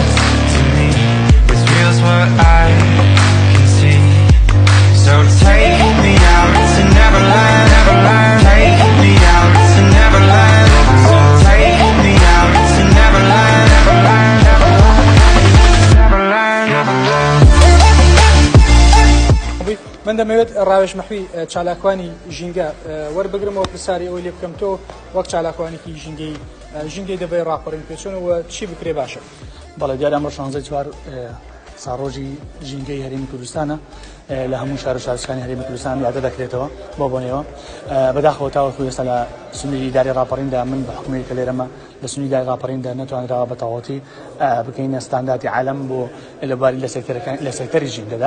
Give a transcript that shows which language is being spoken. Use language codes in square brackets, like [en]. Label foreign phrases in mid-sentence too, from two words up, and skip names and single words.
[en] To me, it's real's what I can see. So take me out to Neverland, Neverland. Take me out to Neverland. So take me out to Neverland, Neverland, Neverland, Neverland. [ckb] من دەمەوێت ڕاوێژ مەحوی چالاکوانی ژینگە وەربگرمەوە پرسیاری ئەوەی لێ بکەم تۆ وەک چالاکوانێکی ژینگەی دەبێت ڕاپەڕین پێچوونەوە چی بکرێ باشە؟ بەڵێ دیارە ئەمڕۆ 14 ساڕۆژی ژینگەی هەرێمی کوردستانە لە هەموو شار و شارستانی هەرێمی کوردستان یادە دەکرێتەوە بۆ بۆنەوە بەداخەوە تاوەکو ئێستا لە سنووری داری ڕاپەڕیندا من بە حکومەتی کە لێرەمە لە سنووری داری ڕاپەڕیندا نەتوانراوە بە تەواوەتی بکەینە ستانداردی عالەم بۆ لەباری لە سێکتەری ژینگەدا